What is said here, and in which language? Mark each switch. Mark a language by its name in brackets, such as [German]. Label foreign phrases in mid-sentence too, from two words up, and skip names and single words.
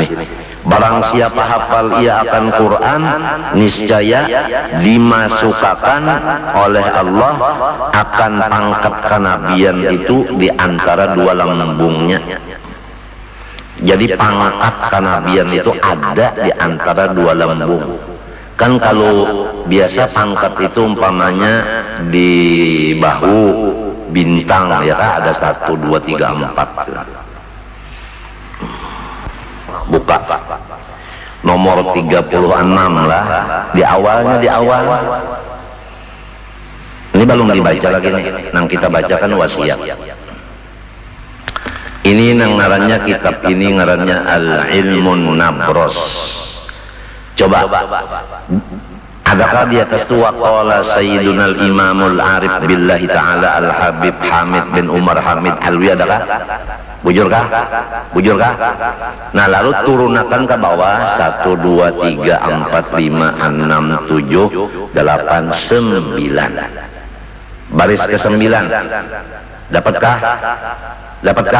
[Malay] Barang siapa hafal ia akan Quran, niscaya dimasukkan oleh Allah akan pangkat kenabian itu di antara dua lambungnya. [Banjar] Jadi pangkat kenabian itu ada di antara dua lambung. Kan kalau biasa pangkat itu umpamanya di bahu bintang ya kan, ada 1, 2, 3, 4. Buka nomor 36 lah di awalnya, di awal ini belum dibaca lagi nih, nang kita bacakan wasiat. Ini nang ngarannya kitab ini ngarannya Al-Ilmun Nabros. Coba adakah di atas tu [Arabic] waqala Sayyiduna Al-Imamul Arif Billahi Ta'ala [Banjar] Al-Habib Hamid bin Umar Hamid Alwi, adakah? Bujurkah? Bujurkah? Nah lalu turunakan ke bawah 1, 2, 3, 4, 5, 6, 7, 8, 9. Baris ke-9. Dapatkah? Dapatkah?